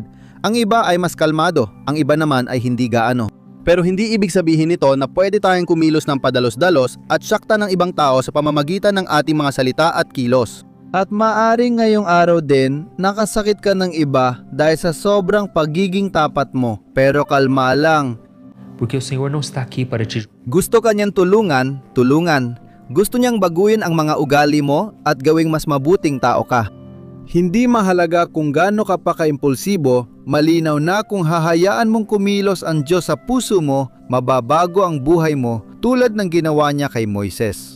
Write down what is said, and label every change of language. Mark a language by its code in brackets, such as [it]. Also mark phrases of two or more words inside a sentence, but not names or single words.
[tl] Ang iba ay mas kalmado, ang iba naman ay hindi gaano. Pero hindi ibig sabihin nito na pwede tayong kumilos ng padalos-dalos at sakta ng ibang tao sa pamamagitan ng ating mga salita at kilos. At maaring ngayong araw din, nakasakit ka ng iba dahil sa sobrang pagiging tapat mo. Pero kalma lang. [pt] Porque o Senhor não está aqui para te [tl] Gusto ka niyang tulungan. Gusto niyang baguhin ang mga ugali mo at gawing mas mabuting tao ka. Hindi mahalaga kung gaano ka pa ka-impulsibo, malinaw na kung hahayaan mong kumilos ang Diyos sa puso mo, mababago ang buhay mo tulad ng ginawa niya kay Moises.